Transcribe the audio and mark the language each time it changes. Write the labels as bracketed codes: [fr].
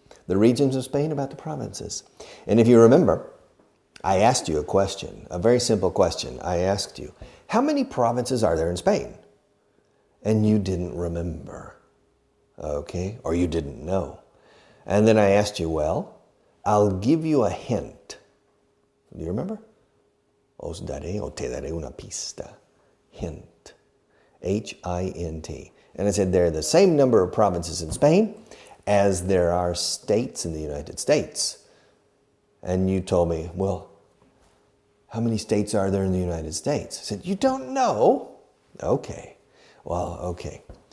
[en] The regions of Spain, about the provinces. And if you remember, I asked you a question, a very simple question. I asked you, how many provinces are there in Spain? And you didn't remember, okay? Or you didn't know. And then I asked you, well, I'll give you a hint. Do you remember? [es] Os daré o te daré una pista. [en] Hint. H-I-N-T. And I said there are the same number of provinces in Spain as there are states in the United States. And you told me, well, how many states are there in the United States? I said, you don't know? Okay. Well, okay.